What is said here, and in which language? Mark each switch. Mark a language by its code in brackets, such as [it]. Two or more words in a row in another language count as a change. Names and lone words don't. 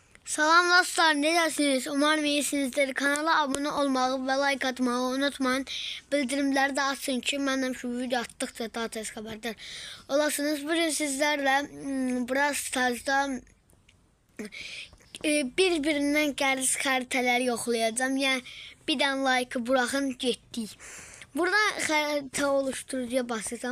[az] Salam dostlar, necəsiniz? [tr] Umarım iyisinizdir. Kanala abone olmağı ve like atmağı unutmayın. [az] Bildirimləri də açın ki, məndən şu video atdıqca daha tez xəbərdar olasınız. Bugün sizlərlə Brawl Stars'da bir-birindən qəriz xəritələri yoxlayacağım. Yəni, bir dənə like buraxın, getdik. Buradan xəritə oluşturucuya basırsan.